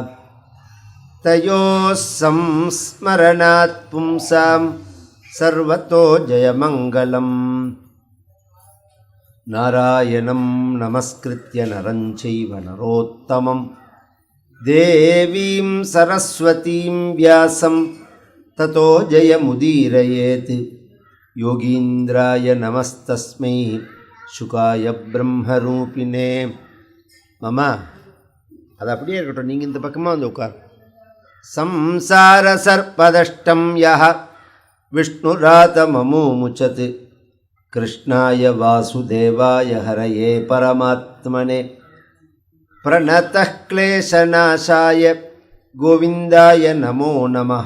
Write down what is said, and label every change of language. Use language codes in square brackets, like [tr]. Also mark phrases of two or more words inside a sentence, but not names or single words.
[sa] तयोः संस्मरणात् पुंसां सर्वतो जयमङ्गलम् नारायणं नमस्कृत्य नरं चैव नरोत्तमं देवीं सरस्वतीं व्यासं ततो जयमुदीरयेत् योगीन्द्राय नमस्तस्मै शुकाय ब्रह्मरूपिणे मामा [ta] அது அப்படியே இருக்கட்டும். நீங்கள் இந்த பக்கமாக வந்து உட்கார். [sa] संसार सर्पदष्टं यः विष्णुरातममुमुचत् कृष्णाय वासुदेवाय हरये परमात्मने प्रणतः क्लेशनाशाय गोविन्दाय नमो नमः.